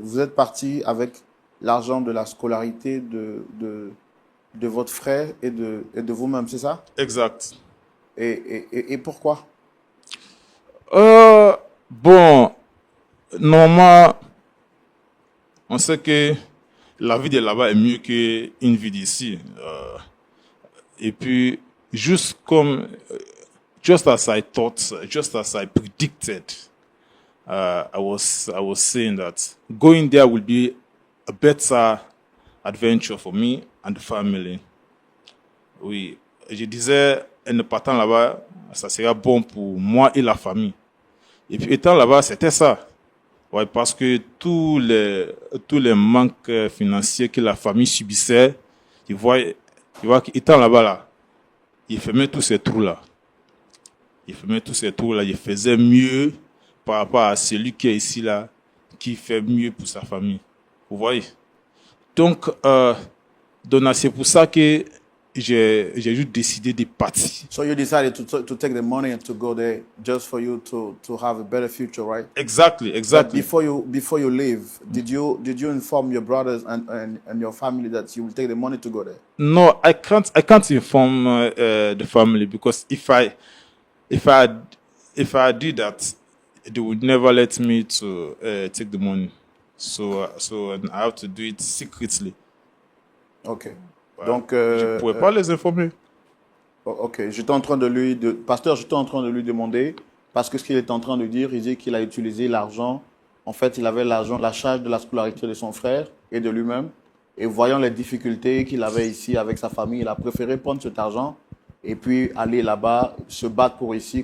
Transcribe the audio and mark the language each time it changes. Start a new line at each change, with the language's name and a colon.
French: Vous êtes parti avec l'argent de la scolarité de votre frère et de vous-même, c'est ça? Exact. Et pourquoi? Bon, normalement, on sait que la vie de là-bas est mieux qu'une vie d'ici. Et puis,
English: just as I thought, just as I predicted, I was saying that going there will be a better adventure for me and the family.
French: Oui, je disais, en partant là-bas, ça sera bon pour moi et la famille. Et puis étant là-bas, c'était ça. Ouais, parce que tous les manques financiers que la famille subissait, tu vois qu'étant là-bas, là, il fermait tous ces trous-là. Il faisait mieux par rapport à celui qui est ici, là, qui fait mieux pour sa famille. Vous voyez? Donc, c'est pour ça que j'ai juste décidé de partir.
English: So you decided to take the money and to go there just for you to have a better future, right? Exactly. But before you leave, did you inform your brothers and your family that you will take the money to go there? No, I can't inform the family, because if I did that, they would never let me to take the money. So I have to do it secretly. Okay.
French: Donc, je ne pouvais pas les informer. Ok, pasteur, j'étais en train de lui demander, parce que ce qu'il est en train de dire, il dit qu'il a utilisé l'argent. En fait, il avait l'argent, la charge de la scolarité de son frère et de lui-même. Et voyant les difficultés qu'il avait ici avec sa famille, il a préféré prendre cet argent et puis aller là-bas, se battre pour ici.